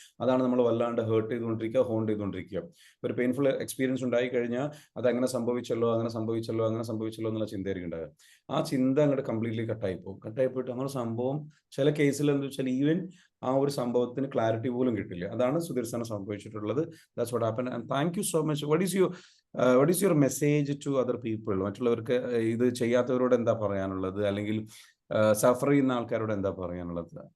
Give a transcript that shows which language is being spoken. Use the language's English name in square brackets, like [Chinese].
[Malayalam] അതാണ് നമ്മൾ വല്ലാണ്ട് ഹേർട്ട് ചെയ്തുകൊണ്ടിരിക്കുക, ഹോണ്ട് ചെയ്തുകൊണ്ടിരിക്കുക. ഒരു പെയിൻഫുൾ എക്സ്പീരിയൻസ് ഉണ്ടായി കഴിഞ്ഞാൽ അത് അങ്ങനെ സംഭവിച്ചല്ലോ എന്നുള്ള ചിന്തയായിരിക്കും ഉണ്ടാകുക. ആ ചിന്ത അങ്ങോട്ട് കംപ്ലീറ്റ്ലി കട്ടായി പോയിട്ട് അങ്ങനെ സംഭവം ചില കേസിൽ എന്താ വെച്ചാൽ ഈവൻ ആ ഒരു സംഭവത്തിന് ക്ലാരിറ്റി പോലും കിട്ടില്ല. അതാണ് സുധീർ സാറിന് സംഭവിച്ചിട്ടുള്ളത്. [English] That's what happen. And thank you so much. what is your message to other people? [Malayalam] മറ്റുള്ളവർക്ക് ഇത് ചെയ്യാത്തവരോട് എന്താ പറയാനുള്ളത്, അല്ലെങ്കിൽ സഫർ ചെയ്യുന്ന ആൾക്കാരോട് എന്താ പറയാനുള്ളത്?